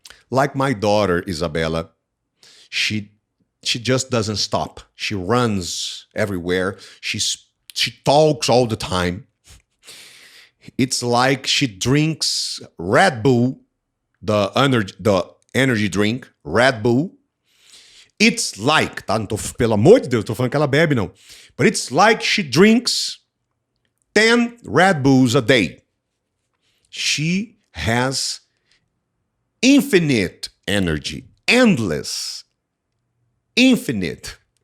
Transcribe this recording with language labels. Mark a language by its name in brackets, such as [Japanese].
[English] Like my daughter, Isabella, she just doesn't stop. She runs everywhere. She talks all the time. It's like she drinks Red Bull, the energy drink, Red Bull. It's like, [Portuguese] tá? Não tô, pelo amor de Deus, tô falando que ela bebe, não. [English] But it's like she drinks 10 Red Bulls a day. She has infinite energy. Endless. Infinite.